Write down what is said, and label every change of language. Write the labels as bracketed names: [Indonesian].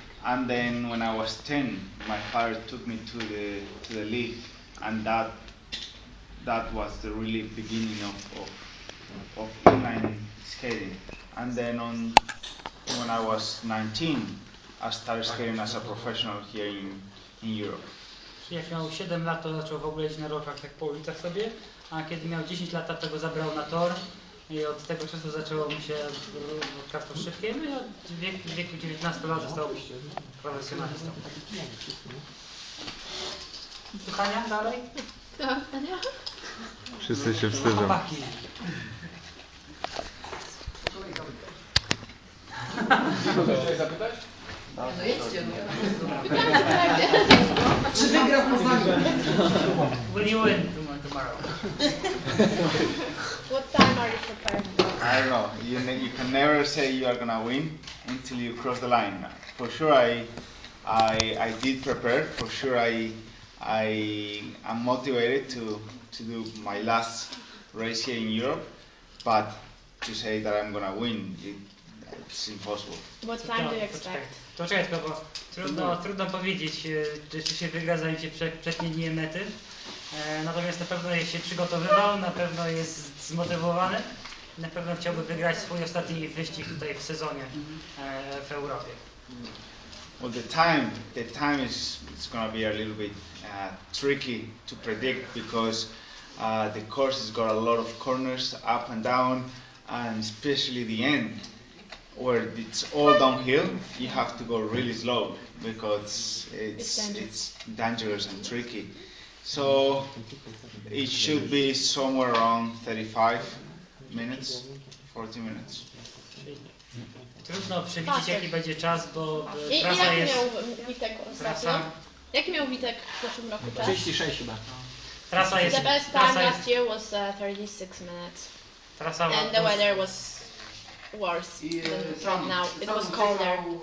[English] And then when I was 10, my father took me to the league, and that was the really beginning of inline skating. And then when I was 19, I started skating as a professional here in Europe. [Polish] Jak miał 7 lat, to zaczął w ogóle jeździć na rolkach tak po ulicach sobie, a kiedy miał 10 lat, to go zabrał na tor i od tego czasu zaczęło mu się rolkarstwo szybkie, no i od wieku 19 lat został profesjonalistą. Pytania dalej? Pytania? Wszyscy się wstydzą. Chłopaki. Chciałeś zapytać? No jedźcie. Czy wygra w Poznaniu? [English] Will you win tomorrow? What time are you preparing? I don't know. You can never say you are gonna win until you cross the line. For sure, I did prepare. For sure, I am motivated to do my last race here in Europe. But to say that I'm gonna win, it's impossible. What time do you expect? [Polish] To czekaj tylko, bo trudno powiedzieć, czy się wygra, zanim się przetnie mety. Natomiast na pewno jest się przygotowywał, na pewno jest zmotywowany, na pewno chciałby wygrać swój ostatni wyścig tutaj w sezonie w Europie. [English] Well, the time is going to be a little bit tricky to predict because the course has got a lot of corners up and down, and especially the end where it's all downhill. You have to go really slow because it's dangerous and tricky. So it should be somewhere around 35 minutes, 40 minutes. [Polish] Trudno przewidzieć, jaki będzie czas, bo I trasa jaki jest... miał Witek ostatnio? Jaki miał Witek w zeszłym roku czas? 36 chyba. Trasa jest... [English] The best time last year was 36 minutes. And the weather was worse than right now. It was colder.